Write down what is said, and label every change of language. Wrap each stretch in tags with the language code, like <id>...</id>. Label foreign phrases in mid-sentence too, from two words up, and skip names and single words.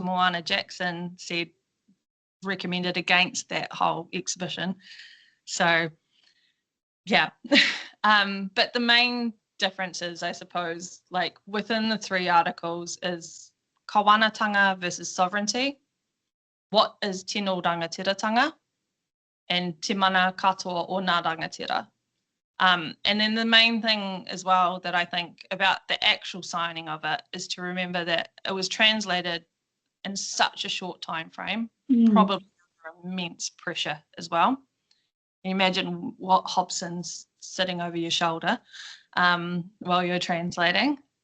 <en>Moana Jackson recommended against that whole exhibition. So, yeah. But the main differences, I suppose, like within the three articles is kawanatanga versus sovereignty. What is</en> <mi>tino rangatiratanga? And te mana katoa o ngā rangatira.</mi> <en>And then the main thing as well that I think about the actual signing of it is to remember that it was translated in such a short time frame, probably under immense pressure as well. You imagine what Hobson's sitting over your shoulder while you're translating.</en>